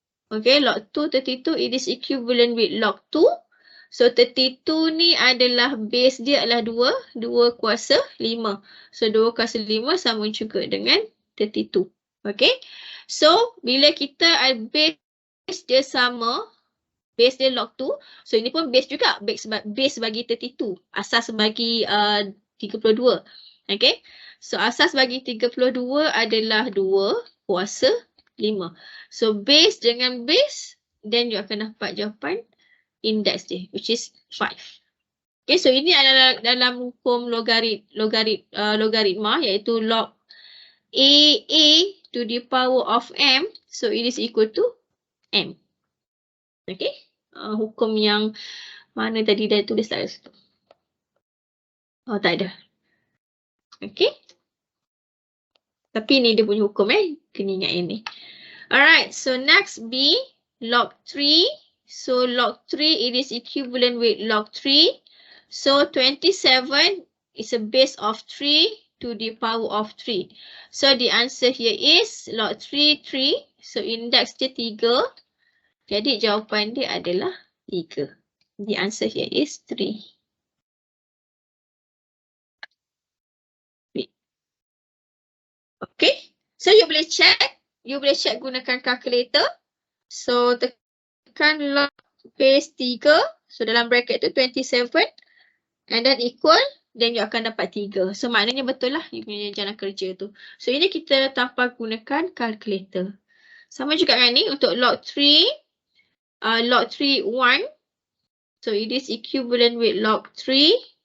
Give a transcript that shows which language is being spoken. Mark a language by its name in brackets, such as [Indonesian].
[English] Okay, log 2 32 it is equivalent with log 2. [Malay] So 32 ni adalah base dia adalah 2 kuasa 5. So 2 kuasa 5 sama juga dengan 32. Okay. So bila kita base dia sama, base dia log 2. So ini pun base juga, base bagi 32. Asas bagi 32. Okay. So asas bagi 32 adalah 2 kuasa 5. [English] So base [Malay] dengan [English] base, then you [Malay] akan dapat jawapan [English] index dia, which is 5. Okay, so [Malay] ini adalah dalam hukum logaritma, iaitu [English] log A to the power of m, so it is equal to m. [Malay] Okay, hukum yang mana tadi dah tulis tak ada situ? Oh, tak ada. Okay. Tapi ni dia punya hukum kena ingat ini. [English] Alright, so next B, log 3. So log 3 it is equivalent with log 3. So 27 is a base of 3 to the power of 3. So the answer here is log 3 3. [Malay] So index dia 3. Jadi jawapan dia adalah 3. [English] The answer here is 3. [Malay] Okay. So you boleh check gunakan calculator. [English] So [Malay] tekan [English] log base 3. So [Malay] dalam [English] bracket tu 27 and then equal, then you [Malay] akan dapat [English] 3. [Malay] So maknanya betul lah you punya jalan kerja tu. So ini kita tanpa gunakan calculator. Sama juga dengan ni untuk log 3 1. [English] So it is equivalent with log 3.